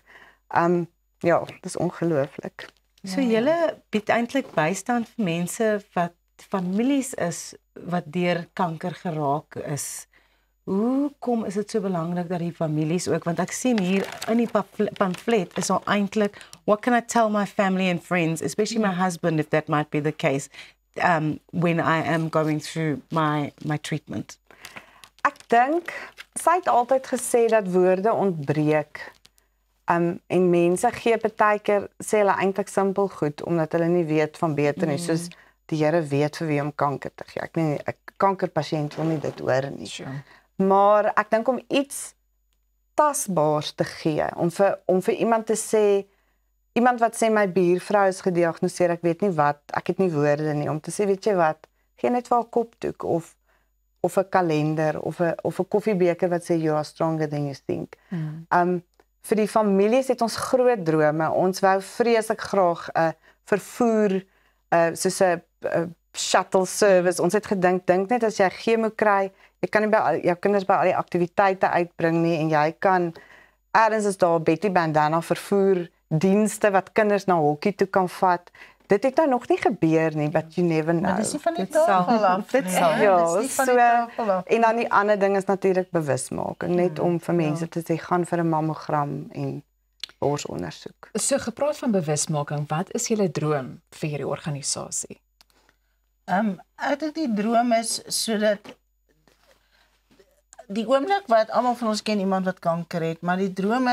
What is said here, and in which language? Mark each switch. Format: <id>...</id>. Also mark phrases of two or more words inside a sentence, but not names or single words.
<af>Ja, dis ongelooflik. So julle bied eintlik bystand vir mense wat families is wat deur kanker geraak is. Hoekom is dit so belangrik dat die families ook, want ek sien hier in die pamflet is daar eintlik</af> <en>what can I tell my family and friends, especially my husband if that might be the case, when I am going through my treatment.</en> <af>Ek dink sy het altyd gesê dat woorde ontbreek. En mense gee partykeer sê hulle eintlik simpel goed omdat hulle nie weet van beter nie, soos die Here weet vir wie om kanker te gee. Ek nie 'n kankerpasiënt wil nie dit hoor nie. Sure. Maar ek dink om iets tasbaars te gee, om vir iemand te sê, iemand wat sê my buurvrou is gediagnoseer, ek weet nie wat, ek het nie woorde nie, om te sê weet jy wat, gee net vir haar kopdoek of 'n kalender of 'n koffiebeker wat sê</af> <en>you are stronger than you think.</en> <af>Vir die families het ons groot drome. Ons wou vreeslik graag 'n vervoer soos 'n</af> <en>shuttle service.</en> <af>Ons het gedink net as jy chemo kry, jy kan nie by jou kinders by al die aktiwiteite uitbring nie en jy kan ergens is daar Betty Bandana vervoer dienste wat kinders na hokkie toe kan vat. Dit het nou nog nie gebeur nie,</af> <en>but you never know.</en> <af>Maar dis nie van die tafel af. Ja, so en dan die ander ding is natuurlik bewusmaking, net om vir mense te sê gaan vir 'n mammogram en borsondersoek. So gepraat van bewusmaking, wat is julle droom vir hierdie organisasie? Ek dink die droom is sodat die oomblik wat almal van ons ken iemand wat kanker het, maar die droom</af>